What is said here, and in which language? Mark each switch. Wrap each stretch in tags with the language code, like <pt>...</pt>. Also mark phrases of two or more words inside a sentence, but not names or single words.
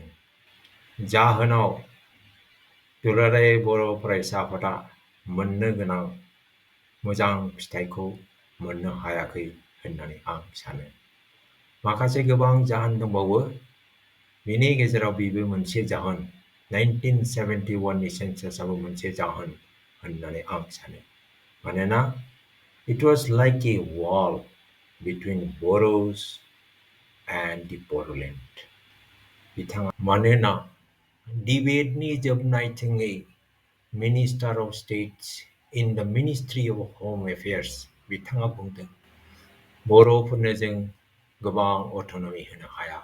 <brx>जाहोनाव दुलाराय बर' फरायसा आफादा मोननो गोनां मोजां फिथाइखौ मोननो हायाखै होननानै आं सानो। माखासे गोबां जाहोन दंबावो, बेनि गेजेराव बेबो मोनसे जाहोन, 1971 नि सेन्सासआबो मोनसे जाहोन होननानै आं सानो। मानोना</brx> <en>it was like a wall between Boros and the Bodoland.</en> <brx>मानोना डिबेटनि जोबनायथिङै</brx> <en>minister of state in the ministry of home affairs</en> <brx>बिथाङा बुंदों, बर'फोरनो जों गोबां अट'नमि होनो हाया।</brx>